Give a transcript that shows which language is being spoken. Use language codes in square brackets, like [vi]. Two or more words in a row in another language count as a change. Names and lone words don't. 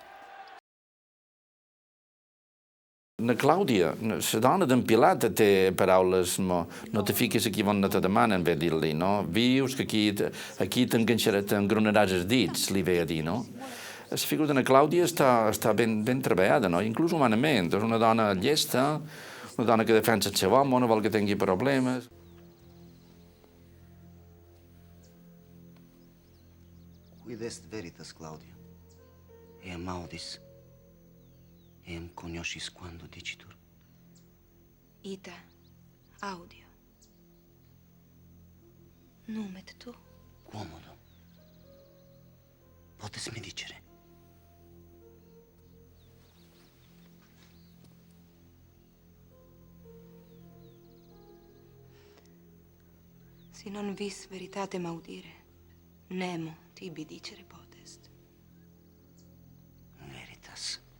[ca] La Clàudia, la dona d'en Pilat, té paraules, no te fiques aquí on no te demanen, ve a dir-li, no? Vius que aquí t'engronaràs els dits, li ve a dir, no? La figura de la Clàudia està ben treballada, no? Inclús humanament. És una dona llesta, una dona que defensa el seu home, no vol que tingui problemes. [la] Quid est veritas, Claudia? Eam audis, eam cognoscis quando dicitur. Ita audio. Numet tu? Quomodo? Potes me dicere? Si non vis veritatem audire, nemo tibi dicere potest. Veritas.